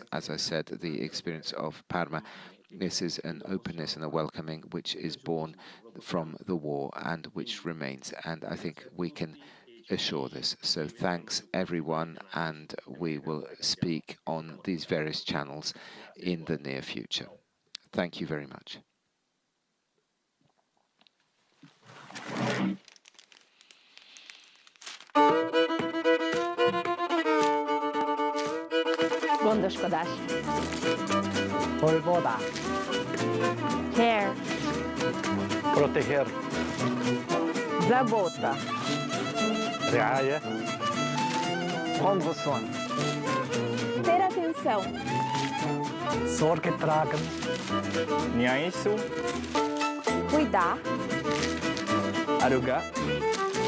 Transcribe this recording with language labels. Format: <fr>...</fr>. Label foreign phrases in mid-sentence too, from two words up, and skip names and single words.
<en>As I said, the experience of Parma, this is an openness and a welcoming which is born from the war and which remains. And I think we can assure this. So thanks everyone, and we will speak on these various channels in the near future. Thank you very much.</en> <hu>Gondoskodás. Voivoda.</hu> <en>Care.</en> <es>Proteger.</es> <ru>Забота.</ru> <fr>رعاية. Prendre soin.</fr> <pt>Ter atenção.</pt> <de>Sorge tragen. Niaisu.</de> <es>Cuidar.</es> <tl>Aruga.</tl>